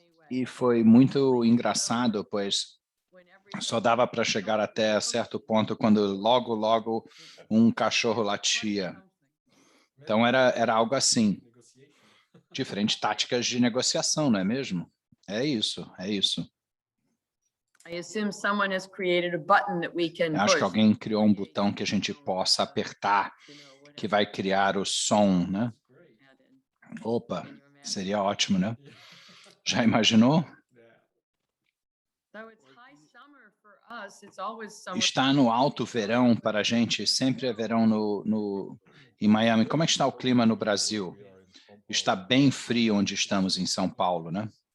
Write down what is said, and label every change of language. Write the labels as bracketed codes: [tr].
[pt] E foi muito engraçado, pois só dava para chegar até certo ponto quando logo um cachorro latia. Então era algo assim. Diferentes táticas de negociação, não é mesmo? É isso. [en] I assume someone has created a button that we can [pt] Acho que [en] push. [pt] alguém criou um botão que a gente possa apertar, que vai criar o som, né? Opa, seria ótimo, né? Já imaginou? [en] So it's high summer for us. It's always summer. [pt] Está no alto verão para a gente, sempre é verão em Miami. Como é que está o clima no Brasil? Está bem frio onde estamos em São Paulo, né?